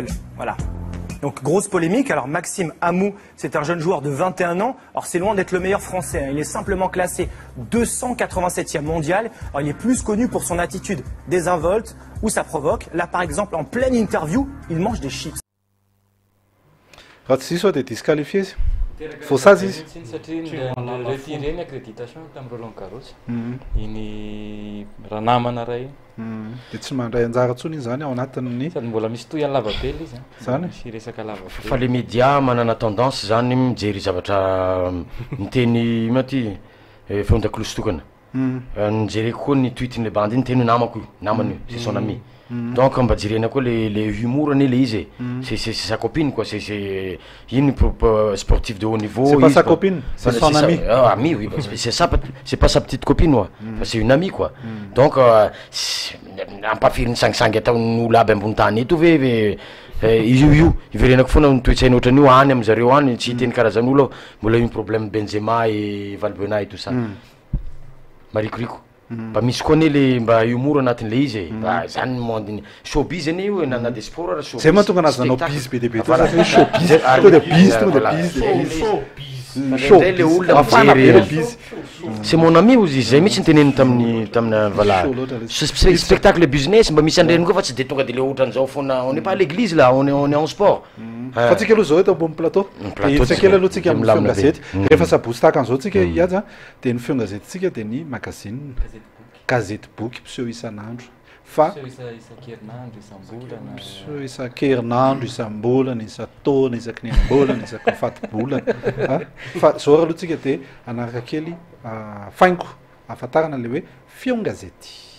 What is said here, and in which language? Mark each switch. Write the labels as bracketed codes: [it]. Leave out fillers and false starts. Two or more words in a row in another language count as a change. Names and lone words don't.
[fr] Voilà. Donc grosse polémique. Alors Maxime Amou, c'est un jeune joueur de 21 ans. Alors c'est loin d'être le meilleur français, hein. Il est simplement classé 287e mondial. Alors il est plus connu pour son attitude désinvolte où ça provoque. Là par exemple en pleine interview, il mange des chips. [mg] Raha tsy iso dia disqualifié izy. Faussage izy. Satria retireny accréditation tamin'ny Roland Garros. Iny raha namana ray. Dia tsy mandray anjara intsony izy zany ao anatin'ny sady mbola misy toy lavabe izy zany sy resaka lavabe. Fa [fr] les médias [mg] manana tendance zany mijery zavatra miteny maty fondakolosy tokana. Nijery koa ny tweetiny bande iny teny namako io, namany io, [fr] c'est son ami. Donc [mg] mba jerena koa le humorany le izy [fr] c'est sa copine quoi, c'est une sportif de haut niveau. C'est pas sa copine, c'est son ami. Ami oui, c'est ça, c'est pas sa petite copine ouais. C'est une amie quoi. [mg] Donc ampafiry ny sangisangy ataon'olo aby ambony tany eto ve io iverenako foana nitoetsainy ohatran'io any amy zareo any tsy hiteny karazan'olo mbola io [fr] problème Benzema et Valbuena et tout ça. [mg] Marikoriko. Mba misy koa ane le mba humour anatin'le izy mba zany monde showbiz ane io na [fr] des sports [mg] ara showbiz. Zay mahatonga anazy nanao biz be dia be teo zany showbiz tonga dia biz tonga dia biz. Ndray le olona mijery [fr] c'est mon ami [mg] ozy zay mihitsy nyteneny tamina voilà [en] spectacle business [mg] mba misy andreny koa fa tsy de tonga de le ohatran'izao foana [fr] on n'est pas à l'église là on est en sport [mg] fa tsika aloha zao eto ambony plateau tsakely aloha tsika amin'ny feo gazety rehefa sabosy tahaka an'izao tsika ihaja de ny feo gazety tsika de ny magazine gazety boky mpiseho isan'andro fa mpiseho isan-kerinandro isam-bolana isan-taona isaky nem-bolana isaky fato-bolana fa zao raha aloha tsika de anaraka kely faingo ahafantarana le hoe feo gazety.